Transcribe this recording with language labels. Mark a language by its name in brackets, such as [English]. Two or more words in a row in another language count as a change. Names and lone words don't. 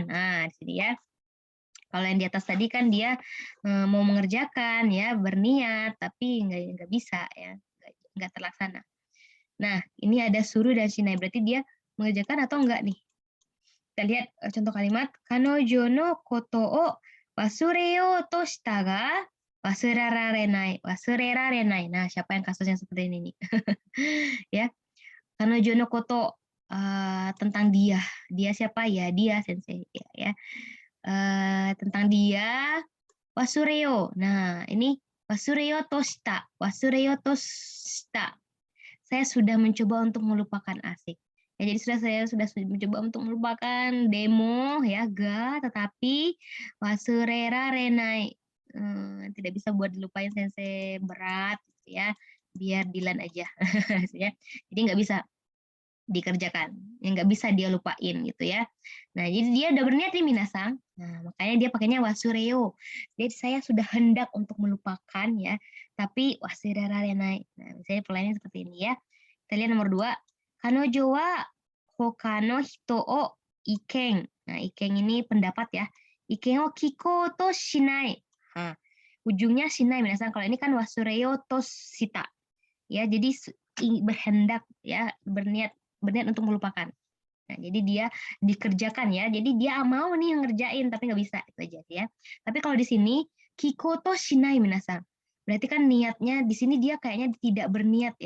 [Indonesian] Nah, di sini ya. Kalau yang di atas tadi kan dia mau mengerjakan ya, berniat tapi nggak bisa ya, nggak terlaksana. Nah, ini ada suruh dan shinai berarti dia mengerjakan atau enggak nih. Kita lihat contoh kalimat [Japanese] 彼女のことを忘れようとしたが忘れられない. [Indonesian] Nah, siapa yang kasusnya seperti ini nih? Ya. [Japanese] 彼女のこと [Indonesian] tentang dia. Dia siapa ya? Dia sensei ya. Tentang dia wasureo. Nah, ini [Japanese] 忘れようとした. 忘れようとした. [Indonesian] Saya sudah mencoba untuk melupakan asik. Ya, jadi saya sudah mencoba untuk melupakan demo ya tetapi [Japanese] 忘れられない [Indonesian] tidak bisa buat dilupain sensei, berat gitu ya. Biar Dilan aja ya. Jadi nggak bisa dikerjakan, yang nggak bisa dia lupain gitu ya. Nah, jadi dia udah berniat nih minasang. Nah, makanya dia pakainya wasureo. Jadi saya sudah hendak untuk melupakan ya, tapi [Japanese] 忘れられない. [Indonesian] Nah, misalnya polanya seperti ini ya. Kita lihat nomor 2. [Japanese] 彼女は他の人を意見. [Indonesian] Nah, iken ini pendapat ya. [Japanese] 意見を聞こうとしない. [Indonesian] Nah, ujungnya shinai minasang. Kalau ini kan [Japanese] 忘れようとした. [Indonesian] Ya, jadi berhendak ya, berniat untuk melupakan. Nah, jadi dia dikerjakan ya. Jadi dia mau nih ngerjain tapi nggak bisa itu aja ya. Tapi kalau di sini [Japanese] 聞こうとしない [Indonesian] minasang. Berarti kan niatnya di sini dia kayaknya tidak berniat ya.